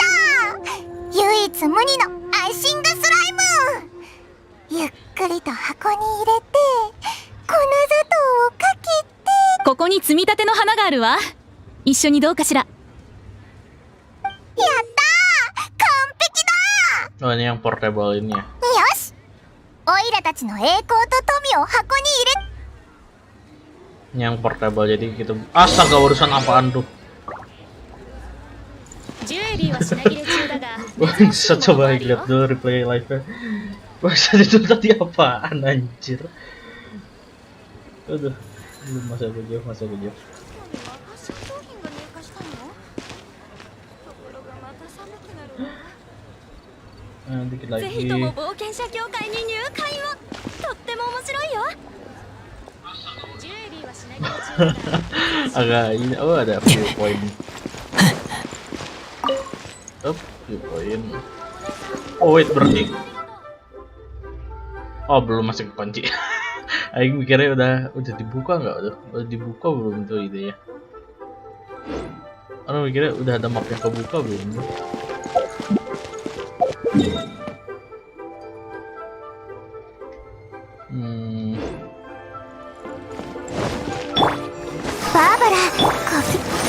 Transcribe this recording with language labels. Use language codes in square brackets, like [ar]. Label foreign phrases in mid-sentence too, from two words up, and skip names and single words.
[ja] 唯一無二のアイシングスライム。ゆっくりと箱に入れて粉砂糖をかけて。ここに積み立ての花があるわ。一緒にどうかしら。やったー、完璧だ。 [id] Oh, ini yang portable ini ya. [ja] よし、オイラたちの栄光と富を箱に入れ。 [id] Ini yang portable jadi gitu. Astaga, urusan apaan tuh? [ja] ジュエリーは品切れ中だが [id] Bisa coba lihat dulu replay live-nya. Maksud itu tadi apaan anjir? Aduh, belum masa gue jauh. Dikit [ja] ぜひと [id] lagi. [ja] も冒険者協会に入会を。とっても面白いよ。ジュエリーは品切れ中だが [id] Agak ini, oh ada [en] view point. View point. Oh wait, [id] berhenti. Oh belum, masih kekunci. Aing mikirnya udah dibuka nggak tuh? Udah dibuka belum tuh ide ya? Orang mikirnya udah ada map yang kebuka belum? Barbara, kopi.